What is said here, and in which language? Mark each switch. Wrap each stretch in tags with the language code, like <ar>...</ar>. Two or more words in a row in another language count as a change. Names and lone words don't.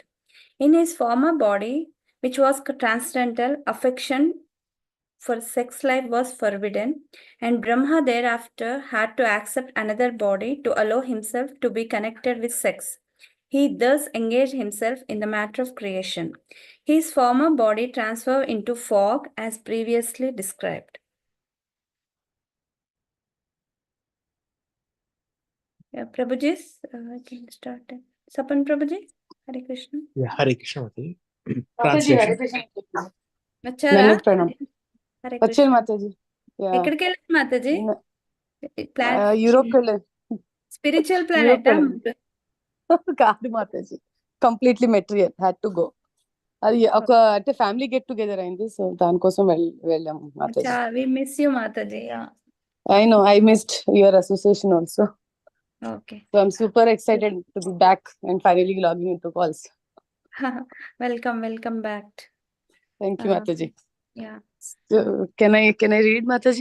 <en>In his former body, which was transcendental, affection for sex life was forbidden, and Brahma thereafter had to accept another body to allow himself to be connected with sex. He thus engaged himself in the matter of creation. His former body transferred into fog as previously described. Yeah, Prabhuji, I can start. Sapan Prabhuji, Hare Krishna. Yeah, Hare Krishna Mataji. Mataji, Hare Translation. Krishna. Vachara?</en> <hi>दंडवत प्रणाम.</hi> <en>Hare Vachal Krishna. Mataji. Yeah.</en> <te>ఎక్కడికి వెళ్ళారు మాతాజీ? యూరోప్ వెళ్ళాను. స్పిరిచువల్ యూరోప్ ప్లానెటా? వెళ్ళాను. కాదు మాతాజీ,</te> <en>completely material had to go.</en> <te>అది ఒక అంటే</te> <en>family get together</en> <te>అయింది, సో దానికోసం వెళ్ళాము మాతాజీ.</te> <en>We miss you, Mataji. Yeah. I know, I missed your association also. Okay. So I'm super excited to be back and finally logging into calls. Welcome back. Thank you, Mataji. Yeah. So, can I read, Mataji?</en>